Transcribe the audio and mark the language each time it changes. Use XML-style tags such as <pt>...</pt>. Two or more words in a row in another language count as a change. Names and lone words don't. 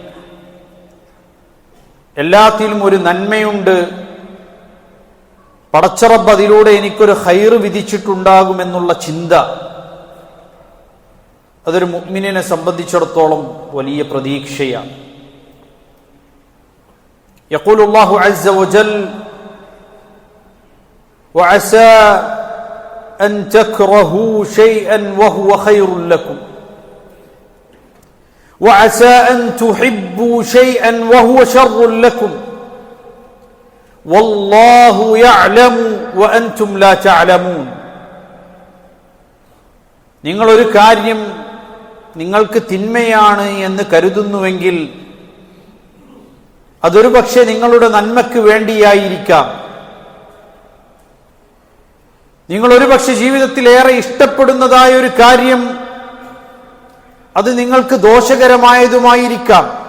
<ml>എല്ലാത്തിലും ഒരു നന്മയുണ്ട്, പടച്ചറബ് അതിലൂടെ എനിക്കൊരു ഖൈർ വിധിച്ചിട്ടുണ്ടാകുമെന്നുള്ള ചിന്ത, അതൊരു മുഅ്മിനിനെ സംബന്ധിച്ചിടത്തോളം വലിയ പ്രതീക്ഷയാണ്.</ml> <ar>يقول الله عز وجل وعسى أن تكرهوا شيئا وهو خير لكم وعسى أن تحبوا شيئا وهو شر لكم والله يعلم وأنتم لا تعلمون.</ar> <ml>നിങ്ങളൊരു കാര്യം നിങ്ങൾക്ക് തിന്മയാണ് എന്ന് കരുതുന്നുവെങ്കിൽ അതൊരു പക്ഷേ നിങ്ങളുടെ നന്മയ്ക്ക് വേണ്ടിയായിരിക്കാം. നിങ്ങളൊരു പക്ഷേ ജീവിതത്തിലേറെ ഇഷ്ടപ്പെടുന്നതായ ഒരു കാര്യം അത് നിങ്ങൾക്ക് ദോഷകരമായതുമായിരിക്കാം.</ml>